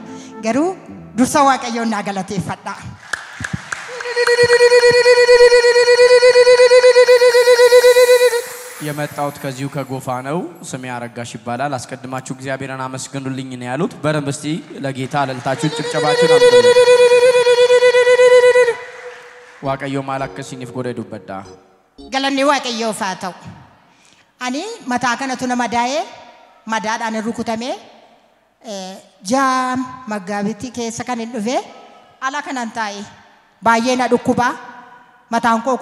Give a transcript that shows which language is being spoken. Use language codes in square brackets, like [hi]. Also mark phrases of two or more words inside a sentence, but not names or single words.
[om] Garuu dursa Waaqayyoon naa galateeffadha. [am] የመጣሁት ከዚሁ ከጎፋ ነው። ስሜ አረጋሽ ይባላል። አስቀድማችሁ እግዚአብሔርን አመስግኑልኝ ነው ያሉት። በደንብ እስቲ ለጌታ እልልታችሁን ጭብጨባችሁን አምጡ። [om] waaqayyo maal akkasiiniif godhe dubbadha. Galanni waaqayyoof haa ta'u. Ani mataa kanatu nama daa'ee madaadhaan rukutame jaam magaabitti keessa kan hin dhufe ala kanan taa'e baay'ee na dhukkuba mataan koo